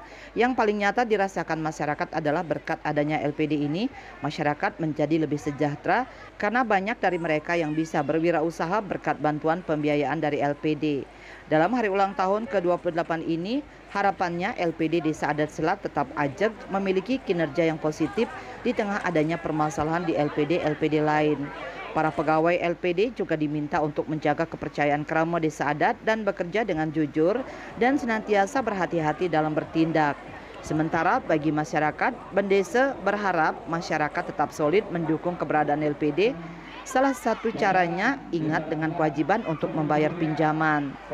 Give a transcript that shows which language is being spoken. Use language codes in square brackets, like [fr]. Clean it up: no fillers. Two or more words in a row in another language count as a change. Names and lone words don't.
[id] Yang paling nyata dirasakan masyarakat adalah berkat adanya LPD ini, masyarakat menjadi lebih sejahtera karena banyak dari mereka yang bisa berwirausaha berkat bantuan pembiayaan dari LPD. Dalam hari ulang tahun ke-28 ini, harapannya LPD Desa Adat Selat tetap ajak memiliki kinerja yang positif di tengah adanya permasalahan di LPD lain. Para pegawai LPD juga diminta untuk menjaga kepercayaan keramo desa adat dan bekerja dengan jujur dan senantiasa berhati-hati dalam bertindak. Sementara bagi masyarakat, Bendesa berharap masyarakat tetap solid mendukung keberadaan LPD. Salah satu caranya ingat dengan kewajiban untuk membayar pinjaman.